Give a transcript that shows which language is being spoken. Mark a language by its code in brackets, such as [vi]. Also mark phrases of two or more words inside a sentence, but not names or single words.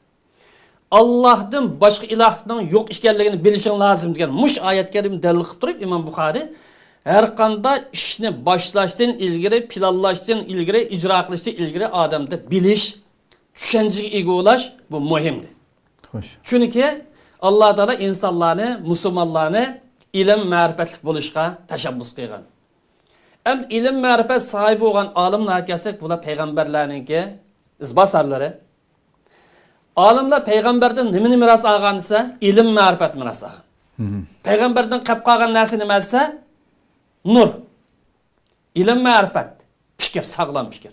[uz] Allohdan boshqa ilohning yo'q ekanligini bilishing lozim degan mush oyat karim dalil qilib turib Imom Buxoriy har qanday ishni boshlashdan ilgari, planlashdan ilgari, ijro qilishdan ilgari odamda bilish, tushunchaga ega bo'lish bu muhimdir. Xo'sh. Chunki Alloh taolo insonlarni, musulmonlarni ilm ma'rifatli bo'lishga tashabbus qilgan. Hem ilim ma'rifat sahibi bo'lgan olimlar kelsak, bular payg'ambarlarningki izbosarlari. Olimlar payg'ambardan nimani meros olgan desa, ilm ma'rifat meros olgan. Payg'ambardan qolib qolgan narsa nima desa, nur. Ilm ma'rifat, fikr, sog'lom fikr.